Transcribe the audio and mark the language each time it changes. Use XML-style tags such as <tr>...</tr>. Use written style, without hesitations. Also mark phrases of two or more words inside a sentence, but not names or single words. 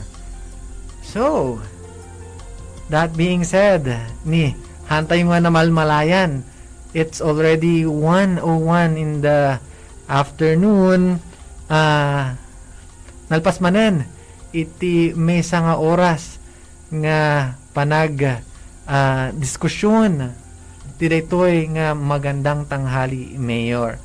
<en>So, that being said,</en> <ilo>ni hantay nga na malmalayan.</ilo> <en>It's already 1:01 in the afternoon.</en> <ilo>Nalpas manen iti mesa nga oras nga panag diskusyon ti daytoy nga</ilo> <tl>magandang tanghali,</tl> <ilo>Mayor.</ilo>